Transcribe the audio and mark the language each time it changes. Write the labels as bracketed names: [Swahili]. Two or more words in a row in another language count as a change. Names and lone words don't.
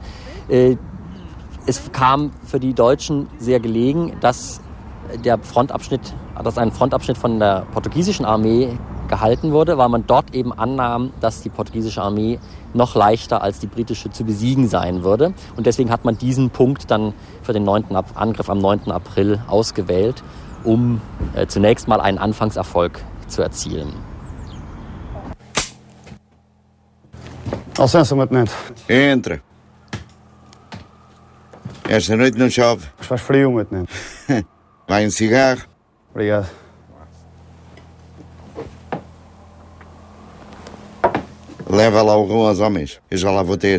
[German] Es kam für die Deutschen sehr gelegen, dass ein Frontabschnitt von der portugiesischen Armee gehalten wurde, weil man dort eben annahm, dass die portugiesische Armee noch leichter als die britische zu besiegen sein würde. Und deswegen hat man diesen Punkt dann für den Angriff am 9. April ausgewählt, um zunächst mal einen Anfangserfolg zu erzielen. [Portuguese] Licença, meu tenente. Entra. Esta noite não chove. Mas faz frio, meu tenente. Vai um cigarro? Obrigado. Leva lá o rum aos homens. Eu já lá vou ter.